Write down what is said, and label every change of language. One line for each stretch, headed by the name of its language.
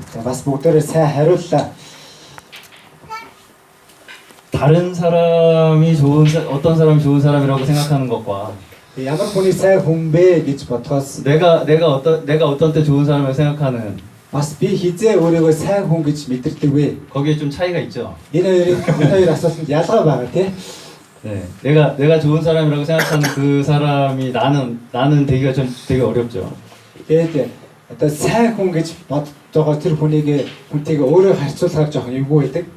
Mongolian: 자, бас бүгдээрээ сайн хариуллаа.
Korean: 다른 사람이 어떤 사람이 좋은 사람이라고 생각하는 것과
Mongolian: ямар хүний сайн хүн бэ гэж бодхоос
Korean: 내가 어떤 때 좋은 사람이라고 생각하는
Mongolian: бас би хизээ өөрийгөө сайн хүн гэж мэдэрдэг вэ?
Korean: 거기에 좀 차이가 있죠.
Mongolian: Энэ хоёр асуултанд ялгаа байгаа тий.
Korean: 네, 내가 좋은 사람이라고 생각하는 그 사람이 나는 되기가 좀 되게 어렵죠.
Mongolian: Тэгээд одоо сайн хүн гэж бодож байгаа тэр хүнтэйгээ өөрөө харьцуулахаар жоохон эвгүй байдаг.